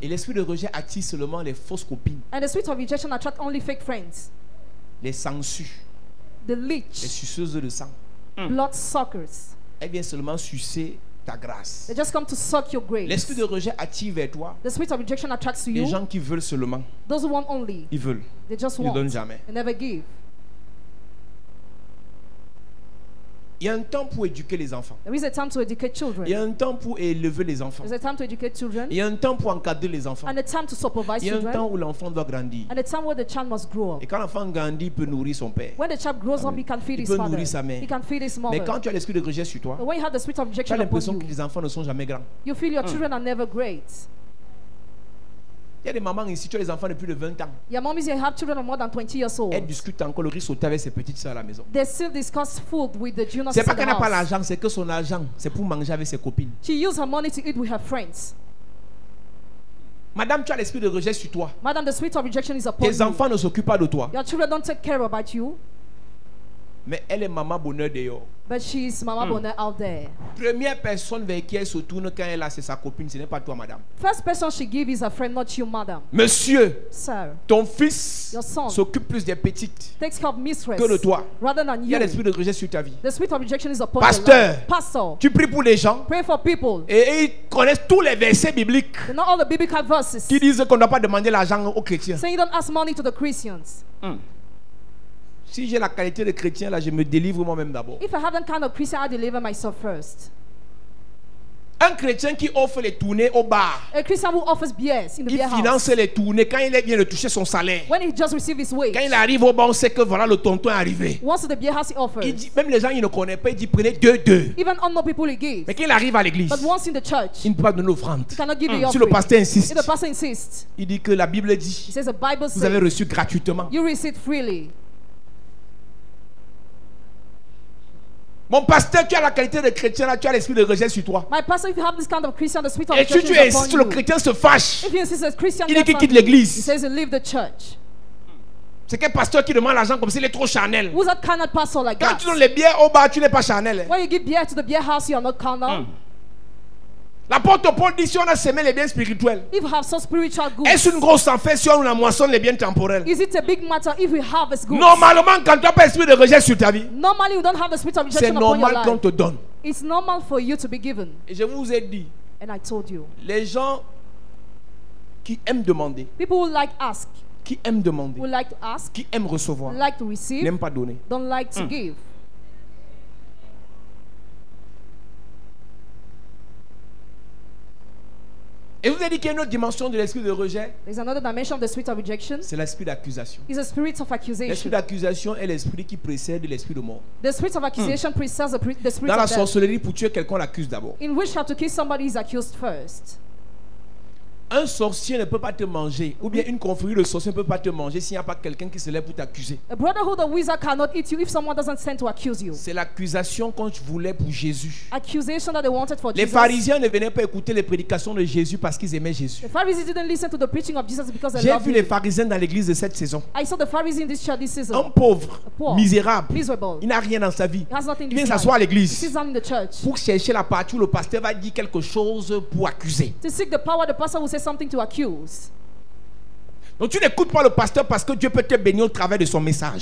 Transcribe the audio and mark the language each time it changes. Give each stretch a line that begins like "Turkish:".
French: Et l'esprit de rejet attire seulement les fausses copines,
English: And the spirit of rejection attracts only fake friends.
French: les sangsues,
English: The
French: les
English: leech,
French: suceuses de sang.
English: blood suckers.
French: Elle vient seulement sucer ta grâce.
English: They just come to suck your grace.
French: L'esprit de rejet attire vers toi
English: The spirit of rejection attracts to
French: les
English: you
French: gens qui veulent seulement.
English: those who want only.
French: Ils veulent.
English: They just
French: Ils ne donnent
English: want
French: jamais.
English: and never give.
French: Il y a un temps pour éduquer les enfants.
English: There is a time to educate
French: Il y
English: children.
French: a un temps pour élever les enfants.
English: There's a time to educate children.
French: Il y a un temps pour encadrer les enfants.
English: And a time to supervise
French: Il y a un
English: children.
French: temps où l'enfant doit grandir.
English: And a time where the child must grow up.
French: Et quand l'enfant grandit, il peut nourrir son père.
English: When the child grows up, he can feed
French: Il
English: his
French: peut
English: father.
French: nourrir sa mère.
English: He can feed his
French: Mais
English: mother.
French: quand tu as l'esprit de rejet sur toi,
English: But when you have the spirit of
French: tu as
English: rejection upon
French: l'impression
English: you,
French: que les enfants ne sont jamais grands.
English: you feel your children are never great.
French: Il y a des mamans ici, tu as des enfants de plus de 20 ans.
English: Your mommies here have children of more than 20 years old.
French: Elle discute encore le riz sauté avec ses petites soeurs à la maison.
English: They still discuss food with the junior
French: C'est pas
English: in
French: qu'elle
English: the
French: n'a pas
English: house.
French: l'argent, c'est que son argent, c'est pour manger avec ses copines.
English: She used her money to eat with her friends.
French: Madame, tu as l'esprit de rejet sur toi.
English: Madam, the spirit of rejection is upon
French: Tes
English: you.
French: enfants ne s'occupent pas de toi.
English: Your children don't take care about you,
French: Mais elle est maman bonheur dehors.
English: but she's Mama Bonnet out there.
French: Première personne vers qui elle se tourne quand elle a, c'est sa copine. Ce n'est pas toi, madame.
English: First person she gives is her friend, not you, madam.
French: Monsieur,
English: Sir,
French: ton fils
English: Your son.
French: s'occupe plus des petites
English: takes care of mistress
French: que de toi.
English: rather than
French: Il y a
English: you.
French: l'esprit de rejet sur ta vie.
English: The spirit of rejection is upon
French: Pasteur.
English: your life. Pastor,
French: Tu pries pour les gens
English: pray for people.
French: et ils connaissent tous les versets bibliques
English: They know all the biblical verses.
French: qui disent qu'on ne doit pas demander l'argent aux chrétiens.
English: Saying you don't ask money to the Christians.
French: Si j'ai la qualité de chrétien, là, je me délivre moi-même d'abord.
English: If I have that kind of Christian, I deliver myself first.
French: Un chrétien qui offre les tournées au bar,
English: A Christian who offers beers in the
French: il
English: beer house.
French: finance les tournées quand il vient de toucher son salaire.
English: When he just received his wage,
French: Quand il arrive au bar, on sait que voilà le tonton est arrivé.
English: once to the beer house he offers.
French: Il dit, même les gens qui ne connaissent pas, il dit prenez deux.
English: Even unknown people he gives.
French: Mais quand il arrive à l'église,
English: But once in the church,
French: il ne peut pas donner l'offrande.
English: he cannot give the
French: Si
English: offering.
French: le pasteur insiste,
English: If the pastor insists,
French: il dit que la Bible
English: he
French: dit
English: says the Bible
French: vous avez
English: says
French: reçu gratuitement.
English: you receive freely.
French: Mon pasteur, tu as la qualité de chrétien, là, tu as l'esprit de rejet sur toi.
English: My pastor, if you have this kind of Christian, the spirit of
French: Et si
English: rejection
French: tu
English: is
French: insistes,
English: upon
French: le
English: you.
French: chrétien se fâche.
English: If you insist as Christian,
French: Il dit qu'il
English: gets
French: quitte
English: angry. He
French: l'église.
English: says you leave the church.
French: C'est quel pasteur qui demande l'argent comme s'il est trop charnel.
English: Who's that kind of pastor like
French: Quand
English: that?
French: tu donnes les bières au bar, tu n'es pas charnel. Hein.
English: When you give beer to the beer house, you are not carnal.
French: L'apôtre Paul dit si on a semé les biens spirituels,
English: If you have some spiritual goods,
French: est-ce une grosse affaire si on a moissonne les biens temporels?
English: is it a big matter if we harvest goods?
French: Normalement, quand tu n'as pas l'esprit de rejet sur ta vie,
English: Normally, you don't have the spirit of
French: c'est
English: rejection upon your
French: normal qu'on
English: life.
French: te donne.
English: It's normal for you to be given.
French: Et je vous ai dit,
English: And I told you,
French: les gens qui aiment demander,
English: people who like ask,
French: qui aiment demander,
English: who like to ask,
French: qui aiment recevoir,
English: like to receive,
French: n'aiment pas donner.
English: don't like to give.
French: Et je vous ai dit qu'il y a une autre dimension de l'esprit de rejet,
English: There's another dimension of the spirit of rejection.
French: c'est l'esprit d'accusation.
English: It's a spirit of
French: L'esprit
English: accusation.
French: d'accusation est l'esprit qui précède l'esprit de mort.
English: The spirit of accusation precedes the spirit
French: Dans la
English: of death.
French: sorcellerie, pour tuer quelqu'un, on l'accuse d'abord.
English: In witchcraft, to kill somebody is accused first.
French: Un sorcier ne peut pas te manger, ou bien une confrérie de sorciers ne peut pas te manger s'il n'y a pas quelqu'un qui se lève pour t'accuser.
English: A brotherhood of wizard cannot eat you if someone doesn't stand to accuse you.
French: C'est l'accusation qu'on voulait pour Jésus.
English: Accusation that they wanted for
French: Les
English: Jesus.
French: pharisiens ne venaient pas écouter les prédications de Jésus parce qu'ils aimaient Jésus.
English: The Pharisees didn't listen to the preaching of Jesus because they
French: J'ai
English: loved
French: vu les
English: him.
French: pharisiens dans l'église de cette saison.
English: I saw the Pharisees in this church this
French: Un
English: season.
French: pauvre,
English: Poor,
French: misérable,
English: miserable.
French: il n'a rien dans sa vie.
English: He has nothing
French: Il
English: in
French: vient
English: his life.
French: s'asseoir à
English: He
French: l'église
English: sits down in the church.
French: pour chercher la partie où le pasteur va dire quelque chose pour accuser.
English: To seek the power, the pastor will say something to accuse.
French: Donc tu n'écoutes pas le pasteur parce que Dieu peut te bénir au travers de son message.